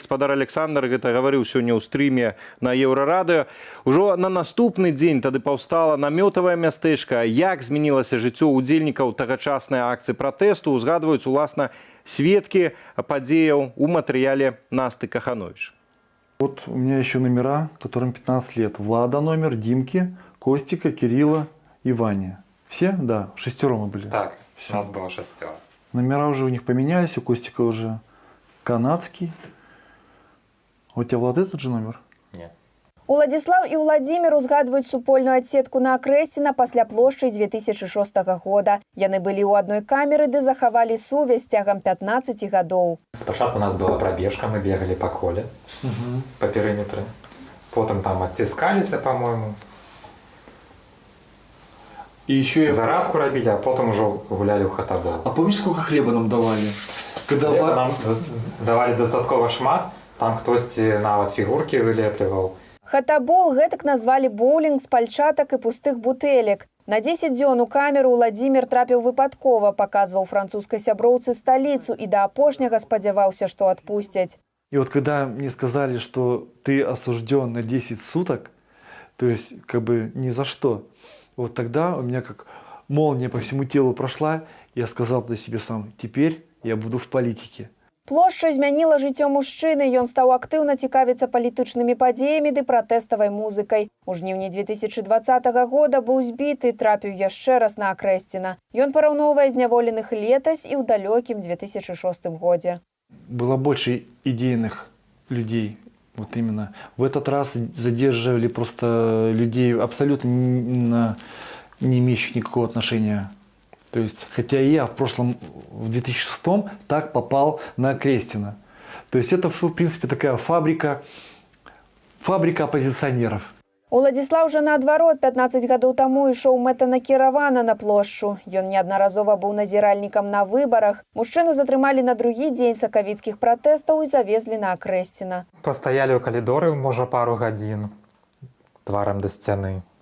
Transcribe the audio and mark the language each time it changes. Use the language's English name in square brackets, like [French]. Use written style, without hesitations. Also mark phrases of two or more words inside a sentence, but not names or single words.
[Belarusian] Спадар Александр гэта гаварыў сёння ў стрыме на Еўрарадыё. Ужо на наступны дзень тады паўстала намётавае мястэчка. Як змянілася жыццё удзельнікаў тагачаснай акцыі пратэсту, узгадваюць уласна сведкі падзеяў у матэрыяле Насты Каханович. [Russian] Вот у меня еще номера, которым 15 лет. Влада номер, Димки, Костика, Кирилла и Ваня. Все? Да, 6 мы были. Так, все. У нас было 6. Номера уже у них поменялись, у Костика уже канадский. У тебя, Влад, этот же номер? Нет. [Belarusian] Уладзіслаў і Владзімір узгадваюць супольную адсетку на Акрэсціна пасля плошчы 2006 года. Яны былі ў адной камеры, ды захавалі сувязь цягам 15 гадоў. [Russian] Спачатку у нас была пробежка, мы бегали по коле, по периметру. Потом там отсискалися, по-моему. И еще зарадку робили, а потом уже гуляли у хатабол. А помнишь, сколько хлеба нам давали? Когда нам давали [Belarusian] дастаткова шмат, там хтосьці нават фігуркі вылепліваў. Хатабол гэтак назвалі боулінг з пальчатак і пустых бутэлек. На 10 дзён у камеру Владзімір трапіў выпадкова, паказваў французскай сяброўцы сталіцу і да апошняга спадзяваўся, што адпусцяць. [Russian] И вот когда мне сказали, что ты осужден на 10 суток, то есть как бы ни за что, вот тогда у меня как молния по всему телу прошла, я сказал для себе сам, теперь я буду в политике. [Belarusian] Плошча змяніла жыццё мужчыны, ён стаў актыўна цікавіцца палітычнымі падзеямі ды пратэставай музыкай. У жніўні 2020 года быў збіты, трапіў яшчэ раз на Акрэсціна. Ён параўноўвае зняволеных летась і ў далёкім 2006 годзе. [Russian] Было больше идейных людей, вот именно. В этот раз задерживали просто людей абсолютно не имеющих никакого отношения. То есть, хотя и я в 2006 так попал на Акрэсціна. То есть это, в принципе, такая фабрика оппозиционеров. [Belarusian] Уладзіслаў жа наадварот 15 гадоў таму ішоў мэтанакіравана на плошчу. Ён неаднаразова быў назіральнікам на выбарах. Мужчыну затрымалі на другі дзень сакавіцкіх пратэстаў і завезлі на Акрэсціна. Пастаялі ў калідоры, можа, пару гадзін, тварам да сцяны.